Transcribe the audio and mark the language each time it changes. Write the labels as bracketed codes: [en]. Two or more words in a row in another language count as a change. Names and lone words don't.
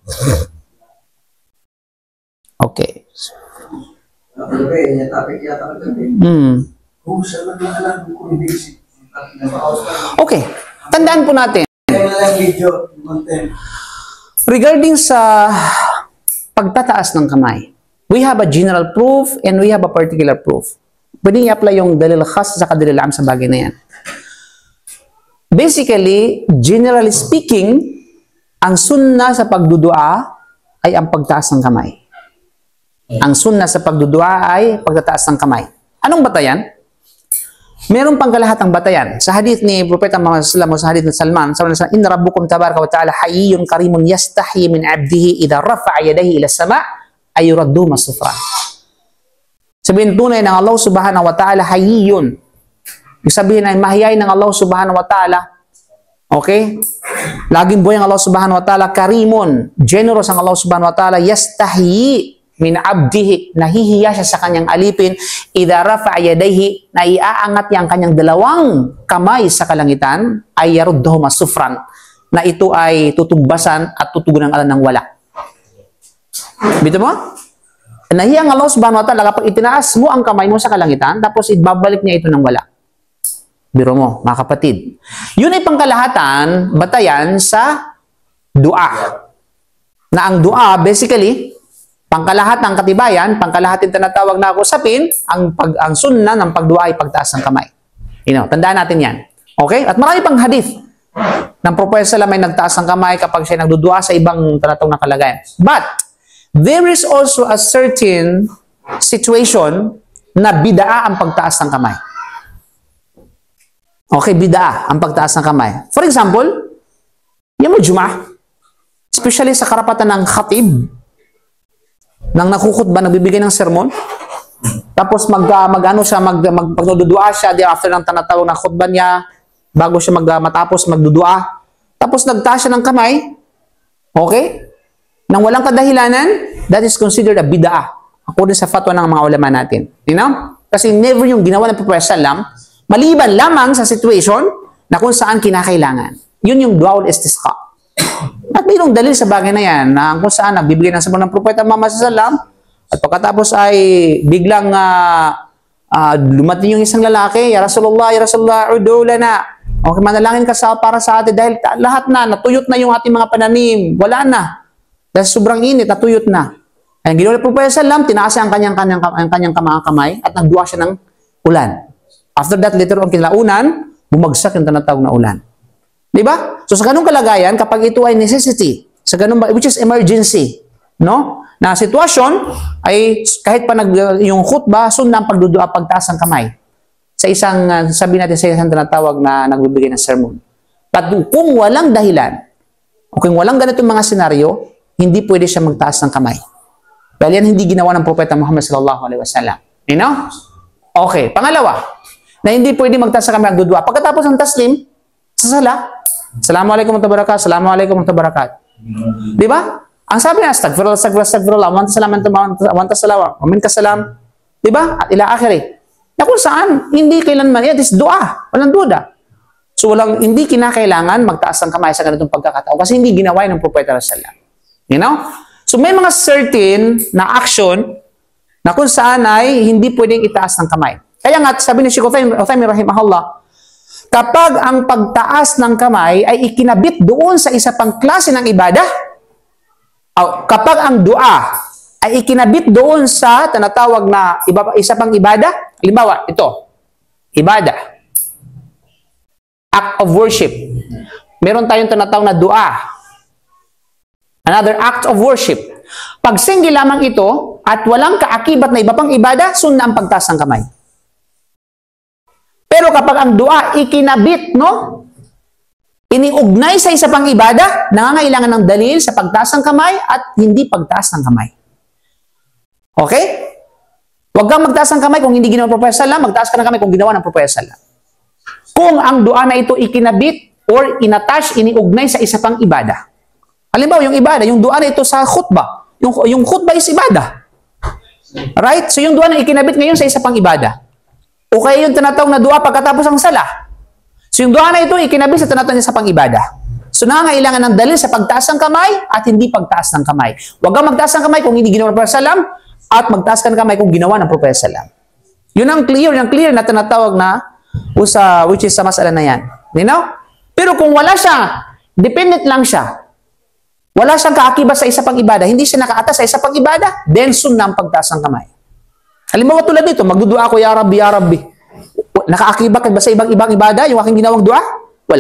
[en] Okay. Okay. [tl] Tandaan po natin. Regarding sa pagtataas ng kamay, [en] we have a general proof and we have a particular proof. [tl] Pwede i-apply yung [ar] دليل خاص [tl] sa [ar] دليل عام [tl] sa bagay na yan. [en] Basically, generally speaking, [tl] ang sunnah sa pagdudua ay ang pagtaas ng kamay. Ang sunnah sa pagdudua ay pagtataas ng kamay. Anong batayan? Merong pangkalahatang batayan. Sa hadith ni Propeta Muhammad [ar] صلى الله عليه وسلم, [tl] sa hadith ni Salman, sabi niya, [ar] "إن ربكم تبارك وتعالى حيي كريم يستحيي من عبده إذا رفع يديه إلى السماء أن يردهما صفرا." [tl] Sabihin tunay ng Allah [ar] سبحانه وتعالى حيي. [tl] Ibig sabihin ay mahiyain ng Allah [ar] سبحانه وتعالى. [tl] Okay? Laging buhay ang Allah [ar] سبحانه وتعالى. [tl] Karimun. Generous ang Allah [ar] سبحانه وتعالى. يستحيي من عبده. [tl] Nahihiya siya sa kanyang alipin. [ar] إذا رفع يديه. [tl] Na iaangat niya ang kanyang dalawang kamay sa kalangitan. [ar] أن يردهما صفرا. [tl] Na ito ay tutugbasan at tutugunan ng alam ng wala. Bito mo? Nahiya ang Allah [ar] سبحانه وتعالى [tl] kapag itinaas mo ang kamay mo sa kalangitan. Tapos ibabalik niya ito ng wala. Biro mo, mga kapatid. Yun ay pangkalahatan, batayan sa dua. Na ang dua, basically, pangkalahat ng katibayan, pangkalahatin tinatawag na usapin, ang sunnah ng pagdua ay pagtaas ng kamay. Tandaan natin yan. Okay? At marami pang hadith ng Propeta [ar] صلى الله عليه وسلم [tl] ay nagtaas ng kamay kapag siya nagdudua sa ibang tinatawag na kalagayan. [en] But, there is also a certain situation [tl] na bidaa ang pagtaas ng kamay. Okay, bid'ah ang pagtaas ng kamay. For example, yung Jum'ah, especially sa karapatan ng khatib, nang nakukutba, nagbibigay ng sermon, tapos magdudua siya, after ng tanatawag ng khutba niya, bago siya matapos magdudua, tapos nagtaas siya ng kamay, okay? Nang walang kadahilanan, [en] that is considered a bid'ah, according [tl] sa fatwa ng mga ulama natin. Kasi never yung ginawa ng Propeta sallam, maliban lamang sa situation na kung saan kinakailangan. Yun yung [ar] دعاء الاستسقاء. [tl] At mayroong dalil sa bagay na yan, na kung saan nagbibigay ng sabon ng Propeta Muhammad [ar] صلى الله عليه وسلم, [tl] at pagkatapos ay biglang lumating yung isang lalaki, [ar] يا رسول الله ادع لنا. [tl] Okay, manalangin ka para sa atin dahil lahat na, natuyot na yung ating mga pananim. Wala na. Dahil sobrang init, natuyot na. Ang ginawa ng Propeta [ar] صلى الله عليه وسلم, [tl] tinaas ang kanyang kamay at nagdua siya ng ulan. [en] After that, later on [tl] kinaunan, bumagsak yung tinatawag na ulan. Diba? So sa ganung kalagayan, kapag ito ay necessity, sa ganung, [en] which is emergency, no? [tl] Na sitwasyon, ay kahit pa yung khutbah, sunnah ang pagdudua, pagtaas ng kamay. Sa isang, sabi natin sa isang tinatawag na nagbibigay ng sermon. But kung walang dahilan, o kung walang ganitong mga senaryo, hindi pwede siya magtaas ng kamay. Dahil yan hindi ginawa ng Propeta Muhammad [ar] صلى الله عليه وسلم. [tl] Okay, pangalawa, na hindi pwede magtaas sa kamay magdudua. Pagkatapos ng taslim, sa sala, [ar] السلام عليكم ورحمة الله وبركاته، السلام عليكم ورحمة الله وبركاته. [tl] Di ba? Ang sabi na, [ar] أستغفر الله، أنت السلام، ومنك السلام. [tl] Di ba? [ar] إلى آخره. [tl] Na kung saan, hindi kailanman, yan is dua. Walang duda. So, hindi kinakailangan magtaas ng kamay sa ganitong pagkakataon kasi hindi ginawa ng Propeta [ar] صلى الله عليه وسلم. [tl] So, may mga certain na action na kung saan ay hindi pwedeng itaas ng kamay. Kaya nga, sabi ni Sheikh Uthaymin rahimahullah, kapag ang pagtaas ng kamay ay ikinabit doon sa isa pang klase ng ibadah, kapag ang dua ay ikinabit doon sa tinatawag na isa pang ibadah, halimbawa, ito, ibadah, [en] act of worship, [tl] meron tayong tinatawag na dua. [en] Another act of worship. [tl] Pag single lamang ito at walang kaakibat na iba pang ibada, sunna ang pagtaas ng kamay. Pero kapag ang dua ikinabit, no? Iniugnay sa isa pang ibada, nangangailangan ng dalil sa pagtaas ng kamay at hindi pagtaas ng kamay. Okay? Huwag kang magtaas ng kamay kung hindi ginawa ng Propeta Sallam, magtaas ka ng kamay kung ginawa ng Propeta Sallam. Kung ang dua na ito ikinabit or inattach, iniugnay sa isa pang ibada. Halimbawa, yung ibada, yung dua na ito sa khutbah. Yung khutbah is ibada. Right? So yung dua na ikinabit ngayon sa isa pang ibada. O kaya yung tinatawag na dua pagkatapos ng sala. So yung dua na ito ikinabit sa tinatawag na isa pang ibada. So nangangailangan ng dalil sa pagtaas ng kamay at hindi pagtaas ng kamay. Huwag kang magtaas ng kamay kung hindi ginawa ng Propeta Sallam at magtaas ka ng kamay kung ginawa ng Propeta Sallam. Yun ang clear na tinatawag na [en] which is [tl] sa masala na yan. [en] You know? [tl] Pero kung wala siya, dependent lang siya. Wala siyang kaakibat sa isa pang ibada, hindi siya nakaatas sa isa pang ibada, then sunna ang pagtaas ng kamay. Halimbawa tulad nito, magdudua ako, [ar] يا رب، يا رب. [tl] Nakaakibat ba sa ibang ibada yung aking ginawang dua? Wala.